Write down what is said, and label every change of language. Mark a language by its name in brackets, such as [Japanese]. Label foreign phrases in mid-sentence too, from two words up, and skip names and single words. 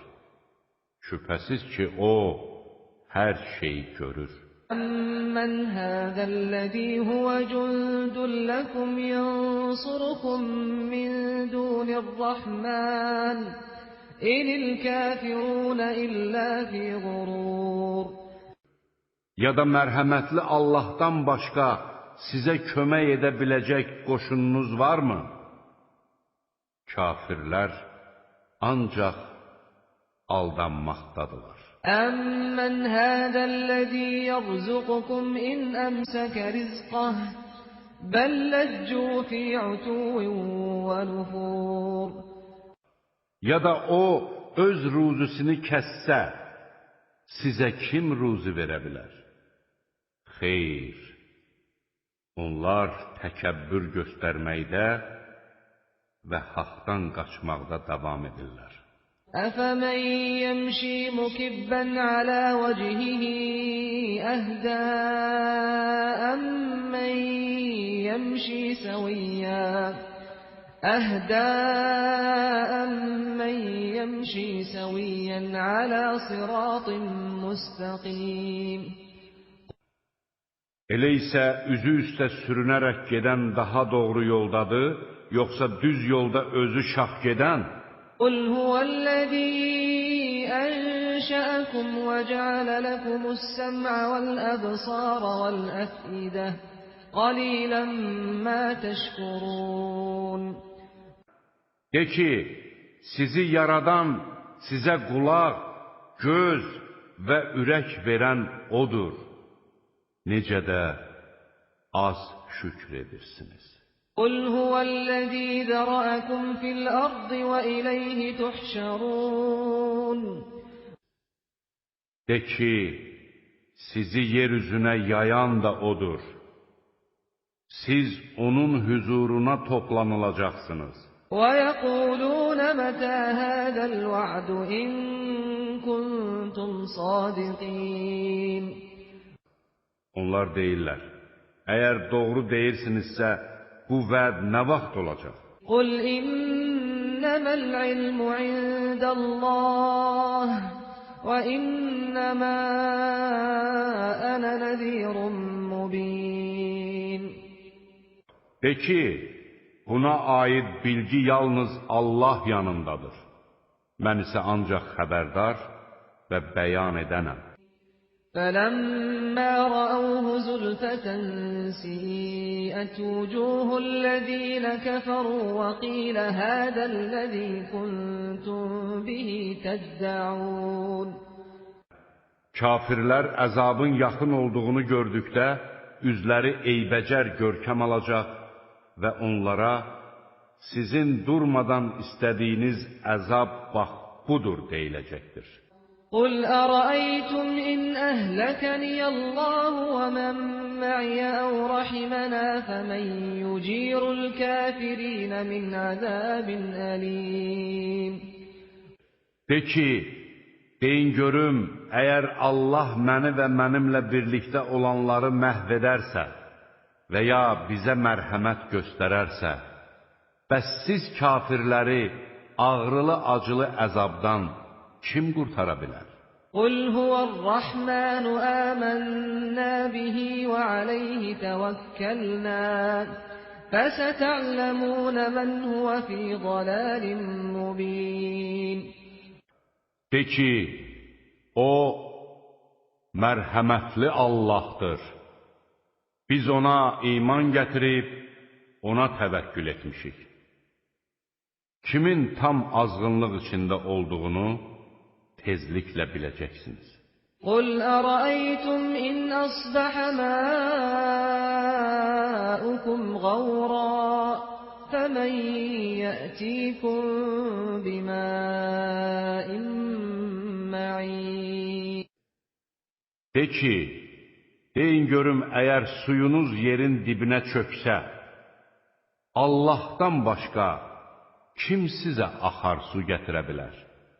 [Azerbaijani] Şübhəsiz ki, O hər şeyi görür. [Arabic] أَمَّنْ هَذَا الَّذِي هُوَ جُنْدٌ لَكُمْ يَنْصُرُكُمْ مِنْ دُونِ الرَّحْمَنِ إِنِ الْكَافِرُونَ إِلَّا فِي غُرُورٍ. [Azerbaijani] Ya da mərhəmətli Allahdan başqa sizə kömək edə biləcək qoşununuz varmı? Kafirlər ancaq aldanmaqdadılar. [Arabic] أَمَّنْ هَذَا الَّذِي يَرْزُقُكُمْ إِنْ أَمْسَكَ رِزْقَهُ بَلْ لَجُّوا فِي عُتُوٍّ وَنُفُورٍ. [Azerbaijani] Ya da O öz ruzusunu kəssə, sizə kim ruzi verə bilər? Xeyr, onlar təkəbbür göstərməkdə və haqdan qaçmaqda davam edirlər. [Arabic] أَفَمَنْ يَمْشِي مُكِبًّا عَلَى وَجْهِهِ أَهْدَىٰ أَمَّنْ يَمْشِي سَوِيًّا عَلَى صِرَاطٍ مُسْتَقِيمٍ. [Azerbaijani] Elə isə üzü üstə sürünərək gedən daha doğru yoldadır, yoxsa düz yolda özü şax gedən? [Arabic] قُلْ هُوَ الَّذِي أَنشَأَكُمْ وَجَعَلَ لَكُمُ السَّمْعَ وَالْأَبْصَارَ وَالْأَفْئِدَةَ قَلِيلًا مَا تَشْكُرُونَ. [Azerbaijani] De ki, sizi yaradan, sizə qulaq, göz və ürək verən O'dur. necə də az şükr edirsiniz. [Arabic] قُلْ هُوَ الَّذِي ذَرَأَكُمْ فِي الْأَرْضِ وَإِلَيْهِ تُحْشَرُونَ [Azerbaijani] De ki, sizi yeryüzünə yayan da O'dur. Siz onun huzuruna toplanılacaqsınız. [Arabic] وَيَقُولُونَ مَتَى هَذَا الْوَعْدُ إِن كُنتُمْ صَادِقِينَ [Azerbaijani] Onlar deyirlər, əgər doğru deyirsinizsə, bu vəd nə vaxt olacaq? [Arabic] قُلْ إِنَّمَا الْعِلْمُ عِندَ اللَّهِ وَإِنَّمَا أَنَا نَذِيرٌ مُبِينٌ [Azerbaijani] De ki, buna aid bilgi yalnız Allah yanındadır. Mən isə ancaq xəbərdar və bəyan edənəm. [Arabic] فَلَمَّا رَأَوْهُ زُلْفَةً سِيئَتْ وُجُوهُ الَّذِينَ كَفَرُوا وَقِيلَ هَذَا الَّذِي كُنتُم بِهِ تَدَّعُونَ [Azerbaijani] Kafirlər əzabın yaxın olduğunu gördükdə, üzləri eybəcər görkəm alacaq və onlara, sizin durmadan istədiyiniz əzab bax budur deyiləcəkdir. [Arabic] قُلْ أَرَأَيْتُمْ إِنْ أَهْلَكَنِيَ اللَّهُ وَمَن مَّعِيَ أَوْ رَحِمَنَا فَمَن يُجِيرُ الْكَافِرِينَ مِنْ عَذَابٍ أَلِيمٍ [Azerbaijani] De ki, deyin görüm, əgər Allah məni və mənimlə birlikdə olanları məhv edərsə və ya bizə mərhəmət göstərərsə, bəs siz kafirləri ağrılı-acılı əzabdan kim qurtara bilər? [Arabic] قُلْ هُوَ الرَّحْمَنُ آمَنَّا بِهِ وَعَلَيْهِ تَوَكَّلْنَا فَسَتَعْلَمُونَ مَنْ هُوَ فِي ضَلَالٍ مُبِينٍ [Azerbaijani] De ki, O, mərhəmətli Allahdır. Biz ona iman gətirib, ona təvəkkül etmişik. Kimin tam azğınlıq içində olduğunu tezliklə biləcəksiniz. [Arabic] قُلْ أَرَأَيْتُمْ إِنْ أَصْبَحَ مَاؤُكُمْ غَوْرًا فَمَن يَأْتِيكُم بِمَاءٍ مَّعِينٍ [Azerbaijani] De ki, deyin görüm, əgər suyunuz yerin dibinə çöksə, Allahdan başqa kim sizə axar su gətirə bilər?